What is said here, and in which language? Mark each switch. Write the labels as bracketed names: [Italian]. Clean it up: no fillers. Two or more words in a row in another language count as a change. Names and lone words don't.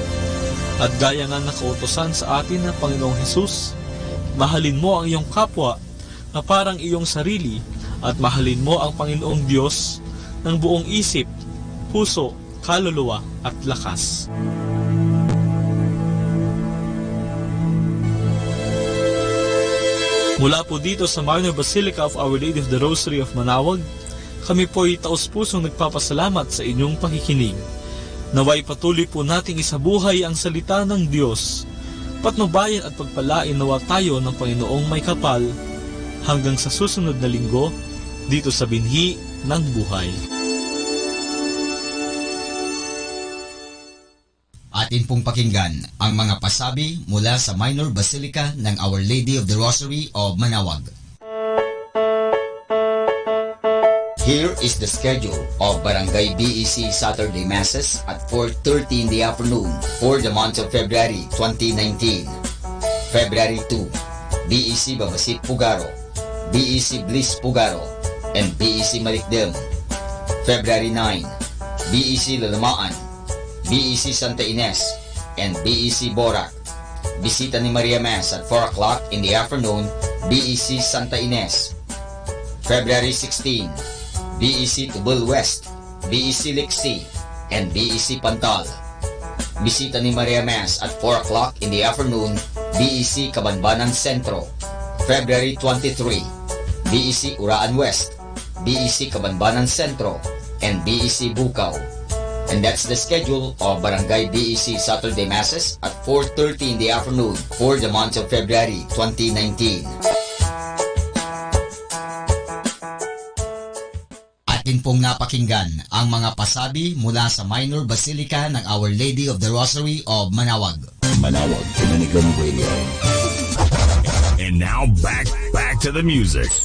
[Filipino] At gaya nga nakautosan sa atin ng Panginoong Hesus, mahalin mo ang iyong kapwa na parang iyong sarili at mahalin mo ang Panginoong Diyos ng buong isip, puso, kaluluwa at lakas. Mula po dito sa Minor Basilica of Our Lady of the Rosary of Manawag, kami po ay taos-pusong nagpapasalamat sa inyong pakikinig. Naway patuloy po nating isabuhay ang salita ng Diyos. Patnubayan at pagpalain nawa tayo ng Panginoong may kapal hanggang sa susunod na linggo dito sa Binhi ng Buhay. Atin pong pakinggan ang mga pasabi mula sa Minor Basilica ng Our Lady of the Rosary of Manawag. [English] Here is the schedule of Barangay BEC Saturday Masses at 4:30 in the afternoon for the month of February 2019. February 2, BEC Babasit Pugaro, BEC Bliss Pugaro, and BEC Malikdem. February 9, BEC Lalamaan, BEC Santa Ines, and BEC Borac. Bisita ni Maria Mass at 4 o'clock in the afternoon, BEC Santa Ines. February 16, BEC Tubul West, BEC Lixi, and BEC Pantal. Bisita ni Maria Mass at 4 o'clock in the afternoon, BEC Cabanbanan Centro. February 23, BEC Uraan West, BEC Cabanbanan Centro, and BEC Bukaw. And that's the schedule of Barangay BEC Saturday Masses at 4:30 in the afternoon for the month of February 2019. [Filipino] Atin pong napakinggan ang mga pasabi mula sa Minor Basilica ng Our Lady of the Rosary of Manawag. [English] Manawag Dominican Radio. And now back to the music.